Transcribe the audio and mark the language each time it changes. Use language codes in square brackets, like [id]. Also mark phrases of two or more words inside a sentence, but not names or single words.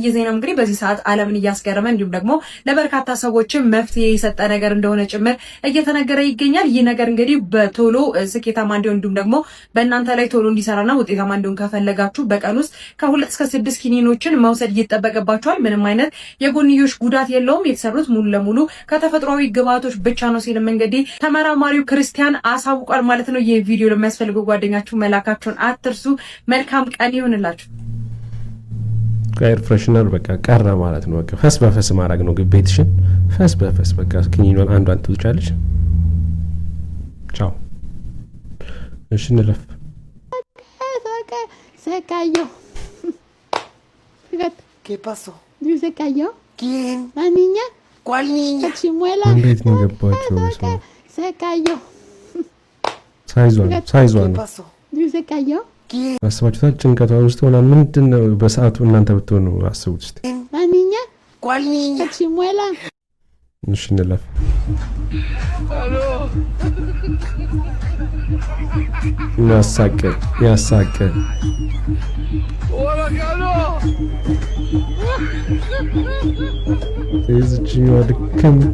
[am] የዜናው እንግዲህ በዚህ ሰዓት ዓለምን እያስገረመ እንዲሁም ደግሞ ለበርካታ ሰዎችም መፍትሄ የሰጠ ነገር እንደሆነ ጭምር እየተነገረ ይገኛል። ይህ ነገር እንግዲህ በቶሎ ስኬታማ እንዲሆን እንዲሁም ደግሞ በእናንተ ላይ ቶሎ እንዲሰራና ውጤታማ እንዲሆን ከፈለጋችሁ በቀን ውስጥ ከ2 እስከ 6 ኪኒኖችን መውሰድ ይጠበቅባችኋል። ምንም አይነት የጎንዮሽ ጉዳት የለውም። የተሰሩት ሙሉ ለሙሉ ከተፈጥሯዊ ግብአቶች ብቻ ነው ሲልም እንግዲህ ተመራማሪው ክርስቲያን አሳውቋል ማለት ነው። ይህ ቪዲዮ ለሚያስፈልጉ ጓደኛችሁ መላካችሁን አትርሱ። መልካም ቀን ይሁንላችሁ። [en] air freshener [am] በቃ ቀረ ማለት ነው። በቃ ፈስ በፈስ ማድረግ ነው። ቤትሽን ፈስ በፈስ በቃ ኪኒኖን አንዷን ትውጫለሽ። ቻው። እሺ እንለፍ። [es] Se cayó. Fíjate. ¿Qué pasó? Se cayó. ¿Quién? La niña. ¿Cuál niña? La chimuela. [am] እንዴት ነው ገባችሁ? [es] Se cayó. [am] ሳይዟን [es] ¿Qué pasó? Se cayó. ¿Quién? [am] አስባችሁታል? ጭንቀቷ ውስጥ ሆና ምንድን ነው በሰዓቱ እናንተ ብትሆኑ አስቡት እስቲ። [es] La niña. ¿Cuál niña? La chimuela. [am] እሺ እንለፍ። ያሳቀ እዚህኛው ድክም